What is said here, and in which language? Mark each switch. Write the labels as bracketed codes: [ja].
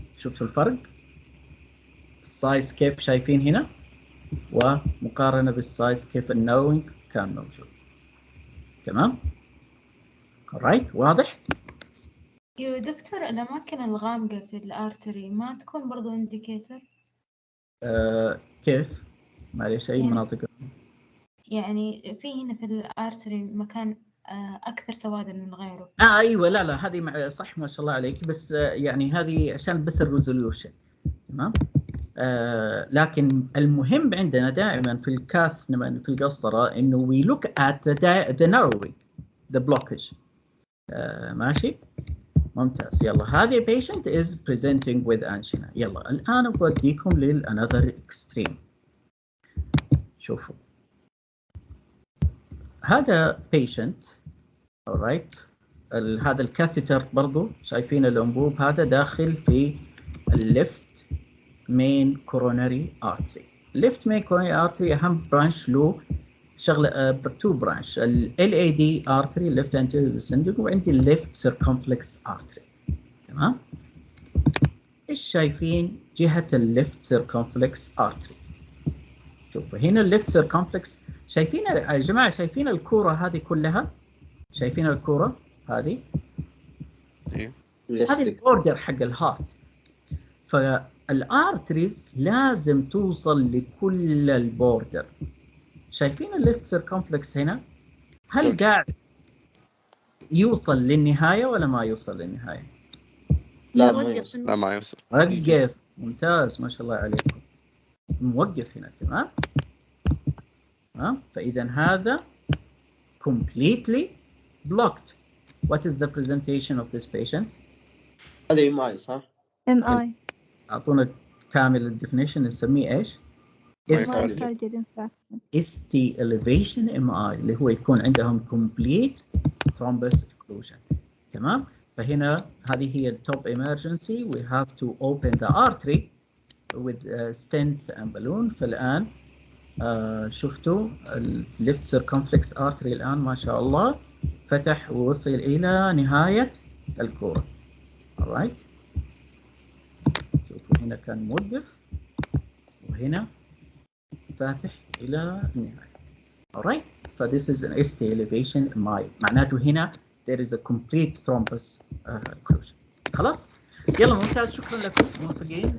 [ar] شفتوا الفرق؟ السايز كيف شايفين هنا؟ ومقارنة بالسايز كيف الناروينج كان موجود. تمام؟ [en] alright. [ar] واضح؟ يا دكتور الأماكن الغامقة في الارتري ما تكون برضو انديكيتور؟ كيف؟ معليش أي مناطق؟ يعني في هنا في الارتري مكان أكثر سوادا من غيره. أيوة. لا هذه صح ما شاء الله عليك، بس يعني هذه عشان بس الريزوليوشن. تمام؟ لكن المهم عندنا دائما في الكاث في القسطرة إنه [en] we look at the narrowing, the blockage. [ar] ماشي؟ ممتاز. يلا هذه [en] patient is presenting with angina. [ar] يلا الآن بوديكم [en] another extreme. [ar] شوفوا هذا patient. [en] alright. [ar] هذا الكاثيتر برضو شايفين الأنبوب هذا داخل في الليفت main coronary artery. [en] left main coronary artery [ar] أهم برانش له شغلة تو برانش، [en] ال LAD artery left anterior descending، [ar] وعندي [en] left circumflex artery. [ar] تمام؟ إيش شايفين جهة ال left circumflex artery؟ شوفوا هنا ال left circumflex. شايفين يا جماعة؟ شايفين الكورة هذه كلها؟ شايفين الكورة هذه؟ هذه البوردر حق الهارت. فالارتريز لازم توصل لكل البوردر. شايفين الليفت سيركمفلكس هنا؟ هل قاعد يوصل للنهاية ولا ما يوصل للنهاية؟ لا ما يوصل. وقف. ممتاز ما شاء الله عليكم. موقف هنا. تمام. فإذا هذا [en] completely blocked. What is the presentation of this patient? [ar] هذا MI صح؟ [en] MI [ar] أعطونا كامل الديفينيشن نسميه إيش؟ [en] Myocardial Infarction. ST elevation MI [ar] اللي هو يكون عندهم [en] complete thrombus occlusion. [ar] تمام؟ فهنا هذه هي [en] top emergency. We have to open the artery with stents and balloon. [ar] فالآن شفتوا left circumflex artery الآن ما شاء الله فتح ووصل إلى نهاية الكورة. [en] alright. [ar] شوفوا هنا كان موقف وهنا فاتح إلى النهاية. [en] alright. ف this is an ST elevation MI. [ar] معناته هنا [en] there is a complete thrombus occlusion. [ar] خلاص؟ يلا ممتاز، شكرا لكم موافقين.